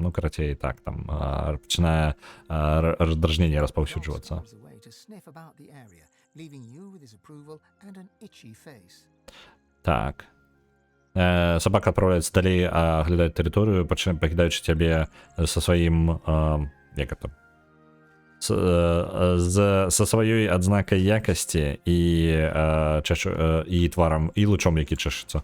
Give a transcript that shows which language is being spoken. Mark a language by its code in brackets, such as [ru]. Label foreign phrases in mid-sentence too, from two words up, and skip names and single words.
[be] Ну, карацей, так, там пачынае раздражненне распаўсюджвацца. [en] Absorbs away to sniff about the area, leaving you with his approval and an itchy face. [be] Так. Сабака адпраўляецца далей аглядаць тэрыторыю, пакідаючы цябе са сваім, як это, са сваёй адзнакай якасці і тварам, і лучом, які чэшыцца.